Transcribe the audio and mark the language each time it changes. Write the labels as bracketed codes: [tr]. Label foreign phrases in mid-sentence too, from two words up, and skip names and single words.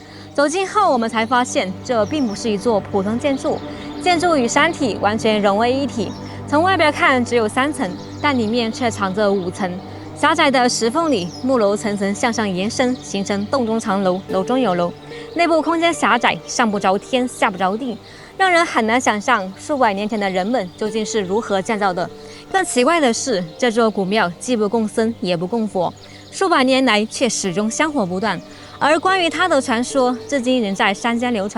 [zh] 走近後，我們才發現，這並不是一座普通建築，建築與山體完全融為一體。從外表看只有3層，但裡面卻藏着5層。狹窄的石縫裡，木樓層層向上延伸，形成洞中藏樓，樓中有樓。內部空間狹窄，上不着天，下不着地，讓人很難想象數百年前的人們究竟是如何建造的。更奇怪的是，這座古廟既不供僧，也不供佛，數百年來卻始終香火不斷。而關於它的傳說，至今仍在山間流傳。